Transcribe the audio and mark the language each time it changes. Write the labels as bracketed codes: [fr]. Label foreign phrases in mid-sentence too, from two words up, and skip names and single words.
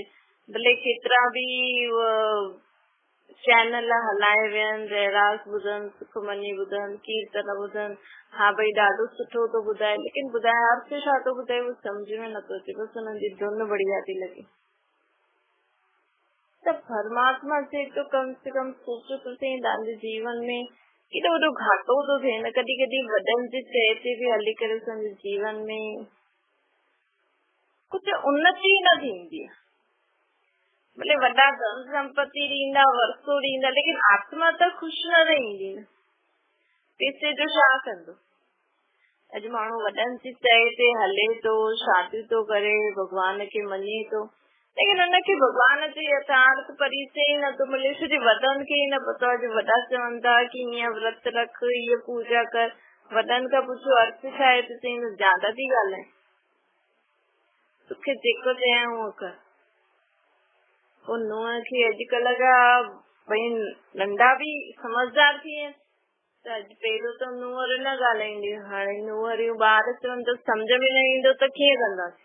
[sd] भले केतिरा बि चैनल हलाए वियनि, रहरास ॿुधनि, सुखमनी ॿुधनि, कीर्तन ॿुधनि, हा भई ॾाढो सुठो थो ॿुधाए, लेकिन ॿुधाए अर्थ छा थो ॿुधाए उहो सम्झ में नथो अचे, बसि हुननि जी धुन बढ़िया थी लॻे। त परमात्मा चए तो [hi] कम से कम सोचो तो सही, [sd] तव्हांजे जीवन में केॾो वॾो घाटो थो थिए न। कॾहिं कॾहिं वॾनि जे चए ते बि हली करे असांजे जीवन में कुझु उन्नति न थींदी आहे। भले वॾा धन संपत्ति ॾींदा, वरसो ॾींदा, लेकिन आत्मा त ख़ुशि न रहंदी न। पैसे जो छा कंदो? अॼु माण्हू वॾनि जी चए ते हले थो, शादी थो करे, भॻवान खे मञे थो, लेकिन हुनखे भॻवान जो यथार्थ परिचय ई नथो मिले। छोजी वॾनि खे ई न पतो आहे। जो वॾा चवनि था कि हीअं व्रत रख, हीअ पूजा कर, वॾनि खां पुछो अर्थ छा आहे त चईं ज्यादा थी ॻाल्हाए, तोखे जेको चयां उहो कर। पोइ नुंहं खे अॼुकल्ह जा भई नंढा बि समझदार थी विया त अॼु पहिरियों त नुंहर न ॻाल्हाईंदियूं, हाणे नुंहरियूं ॿार चवनि त सम्झ में न ईंदो त कीअं कंदासीं।